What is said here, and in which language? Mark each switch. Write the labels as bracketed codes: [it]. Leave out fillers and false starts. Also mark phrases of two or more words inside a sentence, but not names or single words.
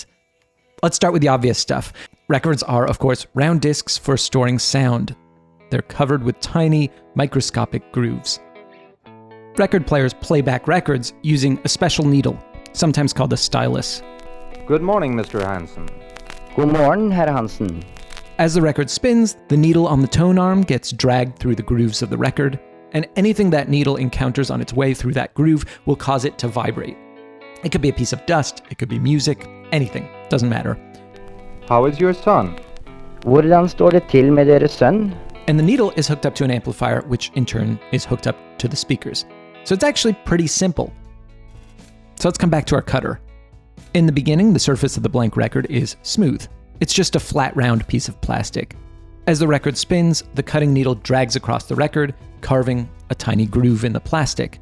[en] Let's start with the obvious stuff. Records are, of course, round discs for storing sound. They're covered with tiny, microscopic grooves. Record players play back records using a special needle, sometimes called a stylus. Good morning, Mr. Hansen. [no] God morgen, Herr Hansen. [en] As the record spins, the needle on the tone arm gets dragged through the grooves of the record, and anything that needle encounters on its way through that groove will cause it to vibrate. It could be a piece of dust, it could be music, anything, doesn't matter. How is your son? [no] Hvordan står det til med deres sønn? [en] And the needle is hooked up to an amplifier, which in turn is hooked up to the speakers. So it's actually pretty simple. So let's come back to our cutter. In the beginning, the surface of the blank record is smooth. It's just a flat, round piece of plastic. As the record spins, the cutting needle drags across the record, carving a tiny groove in the plastic.